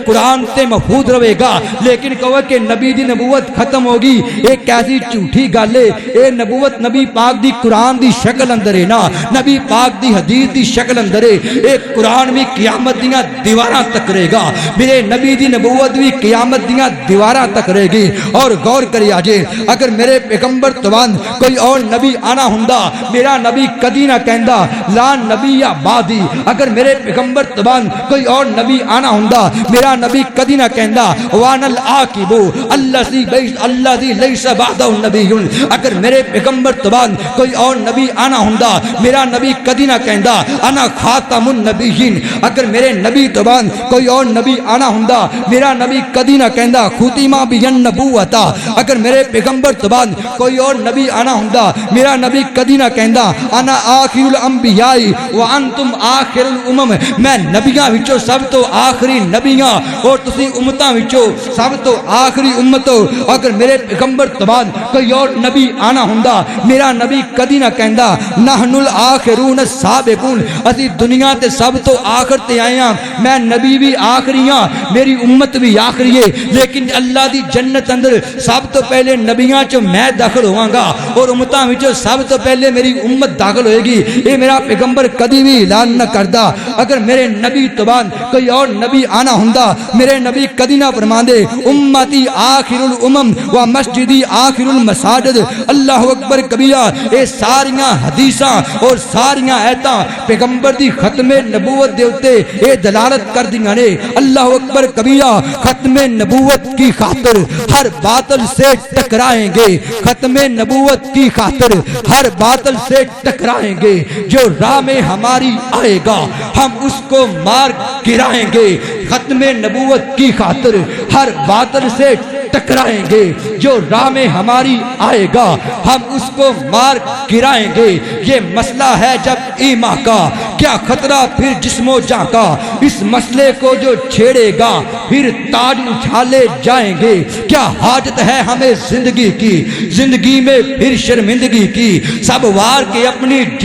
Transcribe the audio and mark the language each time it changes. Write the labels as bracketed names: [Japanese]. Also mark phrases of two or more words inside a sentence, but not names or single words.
[Punjabi] قرآن تے محفوظ رہے گا لیکن کہو کہ نبی دی نبوت ختم ہوگی ایک کیسی جھوٹی گل ہے اے نبوت نبی پاک دی قرآن دی شکل اندر ہے نا نبی پاک دی حدیث دی شکل اندر ہے ایک قرآن بھی قیامت دیاں دیواراں تک رہے گا میرے نبی دی نبوت بھی قیامت دیاں دیواراں تک رہے گی اور غور کری آجے اگر میرے پیغمبر تو بعد کوئی اور نبی آنا ہوندا میرا نبی کدی نہ کہندا [Arabic] لا نبی یا بعدی [Punjabi] اگر میرے پیغمبر تو بعد کوئی اور نبی آنا ہوندا میرا نبی کدی نہ کہندا [Arabic] وانا العاقب الذی لیس بعدہ نبی [Punjabi] اگر میرے پیغمبر تو بعد کوئی اور نبی آنا ہوندا میرا نبی کدی نہ کہندا [Arabic] انا خاتم النبیین [Punjabi] اگر میرے نبی تو بعد کوئی اور نبی آنا ہوندا میرا نبی کدی نہ کہندا [Arabic] ختم بی النبوۃ [Punjabi] اگر میرے پیغمبر تو بعد کوئی اور نبی آنا ہوندا میرا نبی کدی نہ کہندا [Arabic] انا آخر الانبیاء وانتم آخر الامم [Punjabi] میں نبیاں وچوں سب تو آخری نبیاں اور تسی امتاں وچوں سب تو آخری امت اگر میرے پیغمبر تو بعد کوئی اور نبی آنا ہوندا میرا نبی کدی نہ کہندا [Arabic] نحن الآخرون السابقون [Punjabi] اسی دنیا تے سب تو آخر تے آئے ہاں میں نبی بھی آخری ہاں میری امت بھی آخری ہے لیکن اللہ دی جنت اندر سب تو پہلے نبیاں چو میں داخل ہواں گا اور امتاں وچوں سب تو پہلے میری امت داخل ہوئے گی یہ میرا پیغمبر کدی بھی اعلان نہ کردا اگر میرے نبی تو بعد کوئی اور نبی آنا ہوندا میرے نبی کدی نہ فرماندے [Arabic] امتی آخر الامم و مسجدی آخر المساجد اللہ اکبر کبیرہ [Punjabi] اے ساریاں حدیثاں اور ساریاں ایتاں پیغمبر دی ختم نبوت دے اوتے اے دلالت کر دیاں نے [Arabic] اللہ اکبر کبیرہ [Urdu] ختم نبوت کی خاطر ہر باطل سے ٹکرائیں گے ختم نبوت کی خاطر ہر باطل سے ٹکرائیں گے جو راہ میں ہماری آئے گا ہم اس کو مار گرائیں گے ختم نبوت کی خاطر ہر باطل سے ٹکرائیں گے جو راہ میں ہماری آئے گا ہم اس کو مار گرائیں گے یہ مسئلہ ہے جب ایمان کا کیا خطرہ پھر جسم و جاں کا اس مسئلے کو جو چھیڑے گا پھر تاج اچھالے جائیں گے کیا حاجت ہے ہمیں زندگی کی زندگی میں پھر شرمندگی کی سب وار کے اپنی